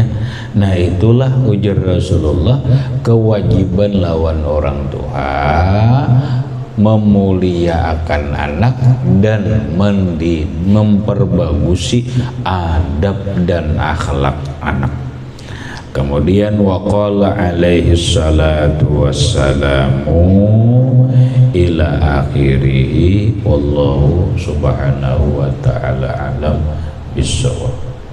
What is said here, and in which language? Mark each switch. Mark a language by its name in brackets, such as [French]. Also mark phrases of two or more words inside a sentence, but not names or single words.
[Banjar] Nah itulah ujar Rasulullah, kewajiban lawan orang tua memuliakan anak dan memperbagusi adab dan akhlak anak. [Arabic] Kemudian وقال عليه الصلاة والسلام إلى آخره، والله سبحانه وتعالى أعلم بالصواب.